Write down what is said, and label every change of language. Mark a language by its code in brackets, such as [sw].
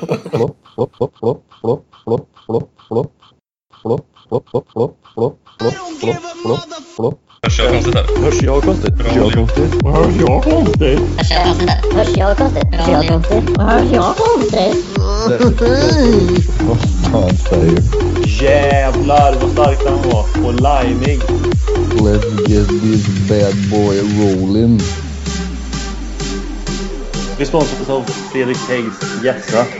[sv] Plopp, plopp, plopp, plopp, plopp, plopp, plopp, plopp, plopp, plopp, plopp, plopp, plopp, plopp, plopp, plopp, plopp. Hörs jag konstigt här? Hörs jag konstigt? Hörs jag konstigt? Hörs jag konstigt? Hörs jag konstigt? Hörs jag konstigt? Hörs jag konstigt? Jävlar vad stark han var! Och lajmig! [en] Let's get this bad boy rolling! [sv] Vi sponsras av Fredrik Tegs gästra.